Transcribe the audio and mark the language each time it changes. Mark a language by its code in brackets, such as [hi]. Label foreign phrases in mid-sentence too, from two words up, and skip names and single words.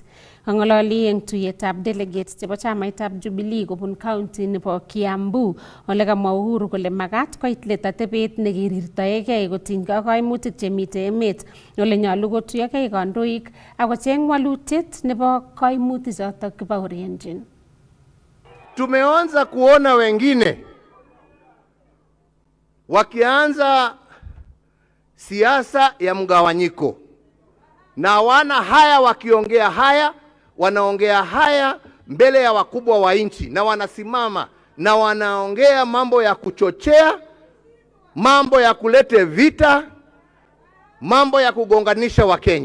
[kln] Ang'ololi eng tuyetab delegates chebo chamaitab Jubilee kobun county nebo Kiambu ole kamwa Uhuru kole makat koit let atebet nekirirtoegei kotinygei ak kaimutik chemitei emet ole nyolu kotuyogei kandoik akocheng walutiet nebo kaimutik chotok kibaorionjin. [sw] Tumeanza kuona wengine wakianza siasa ya mgawanyiko na wana haya wakiongea haya, wanaongea haya mbele ya wakubwa wa nchi na wanasimama na wanaongea mambo ya kuchochea, mambo ya kulete vita, mambo ya kugonganisha Wakenya.